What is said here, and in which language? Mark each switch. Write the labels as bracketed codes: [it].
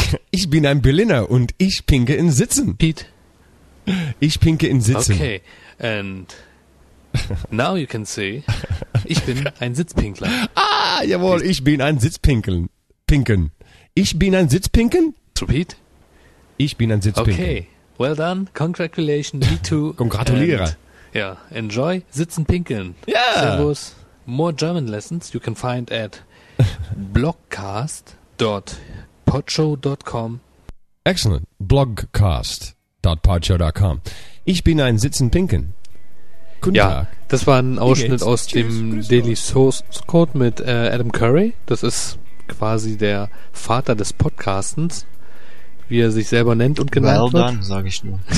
[de] Ich bin ein Berliner und ich pinke in sitzen. [en] Pete. [de] Ich pinke in sitzen. [en] Okay, and now you can see, [de] ich bin ein Sitzpinkler. Ah, jawohl, ich bin ein Sitzpinkeln. Pinken. Ich bin ein Sitzpinken? [en] Repeat. [de] Ich bin ein Sitzpinken. [en] Okay, well done, congratulations, me too. [de] Congratuliere. [en] Yeah, enjoy [de] sitzen pinkeln. [en] Yeah. [de] Servus. [en] More German lessons you can find at blogcast.podshow.com. Excellent, blogcast. Podshow.com. [de] Ich bin ein Sitzenpinken. Guten Tag. Ja, das war ein Ausschnitt aus dem Daily Source Code mit Adam Curry. Das ist quasi der Vater des Podcastens, wie er sich selber nennt und genannt wird. [en] Well done, [de] sage ich nur.